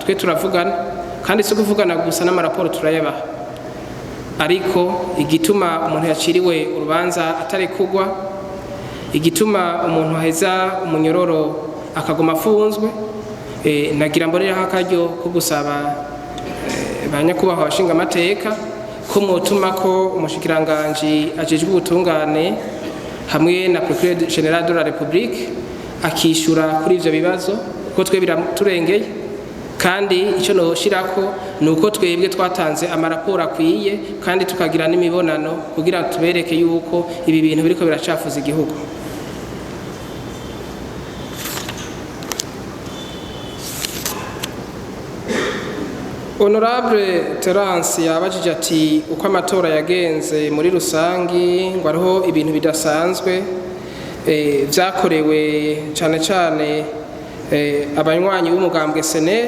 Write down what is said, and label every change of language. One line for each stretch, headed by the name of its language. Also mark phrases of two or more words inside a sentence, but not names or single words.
Rundi: Twe turavugana kandi si kuvugana gusa n'amaraporo turayabaha, ariko igituma umuntu yaciriwe urubanza atarekugwa, igituma umuntu aheza umunyororo akagoma afunzwe, nagira mbonereho akaryo ko gusaba banyakubahwa abashinga amateka ko mwotuma ko umushikiranganji ajejwe ubutungane hamwe na
French: procureur general de la République
Rundi: akishura kuri ivyo bibazo ko twe biraturengeye. Kandi icyo noshirako nuko twebwe twatanze amaraporo akwiye kandi tukagira n'imibonano kugira tubereke yuko ibi bintu biriko biracafuza igihugu. Honorable Terence yabajije ati uko amatora yagenze muri rusangi ngo ariho ibintu bidasanzwe vyakorewe cane cane abanywanyi b'umugambwe SNL.